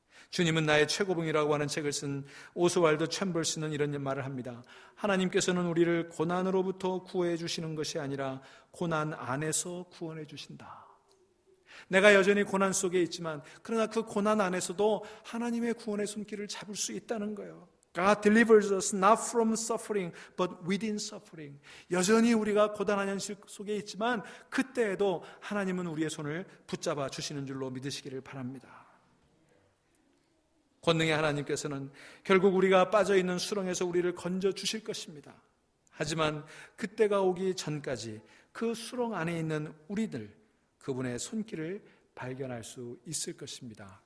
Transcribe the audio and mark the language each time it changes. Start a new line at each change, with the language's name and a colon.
Korean: 주님은 나의 최고봉이라고 하는 책을 쓴 오스왈드 챔벌스는 이런 말을 합니다. 하나님께서는 우리를 고난으로부터 구해 주시는 것이 아니라 고난 안에서 구원해 주신다. 내가 여전히 고난 속에 있지만 그러나 그 고난 안에서도 하나님의 구원의 손길을 잡을 수 있다는 거예요.
English: God delivers us not from suffering but within suffering.
Korean: 여전히 우리가 고단한 현실 속에 있지만 그때에도 하나님은 우리의 손을 붙잡아 주시는 줄로 믿으시기를 바랍니다. 권능의 하나님께서는 결국 우리가 빠져있는 수렁에서 우리를 건져 주실 것입니다. 하지만 그때가 오기 전까지 그 수렁 안에 있는 우리들, 그분의 손길을 발견할 수 있을 것입니다.